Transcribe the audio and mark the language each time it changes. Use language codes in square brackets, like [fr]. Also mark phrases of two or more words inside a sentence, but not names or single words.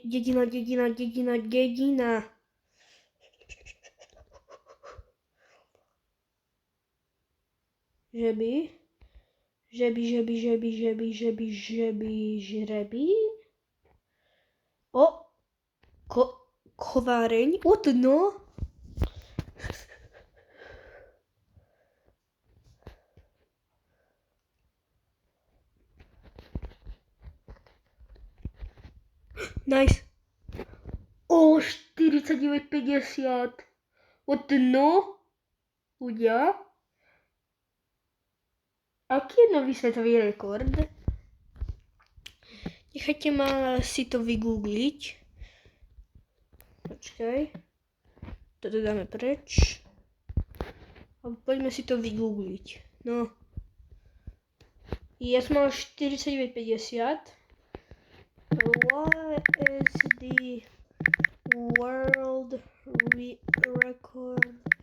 [sk] Žreby. O! Kováreň. [en] What no? Nice. [sk] O, 49,50. [en] What no? [sk] Ľudia? Aký je nový svetový rekord? Nechajte ma si to vygoogliť. Počkaj. Toto dáme preč. A poďme si to vygoogliť. No. Ja som mal 49,50. [en] What is the world record?